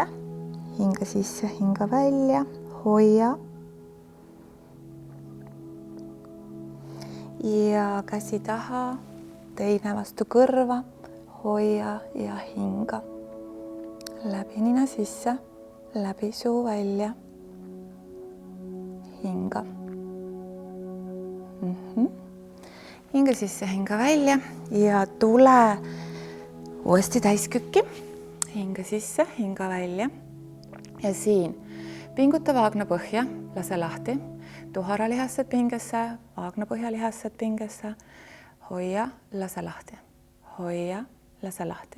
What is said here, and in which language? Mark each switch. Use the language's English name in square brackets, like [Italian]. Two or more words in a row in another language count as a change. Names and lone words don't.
[Estonian] Hinga sisse, hinga välja, hoia. Ja käsi taha, teine vastu kõrva, hoia ja hinga. Läbi nina sisse, läbi suu välja, hinga. Hinga sisse, hinga välja ja tule uuesti täiskükki. Hinga sisse, hinga välja. Ja siin pinguta vaagnapõhja, lase lahti. Tuharalihased pingesse, vaagnapõhjalihased pingesse. hoia, lase lahti, hoia, lase lahti.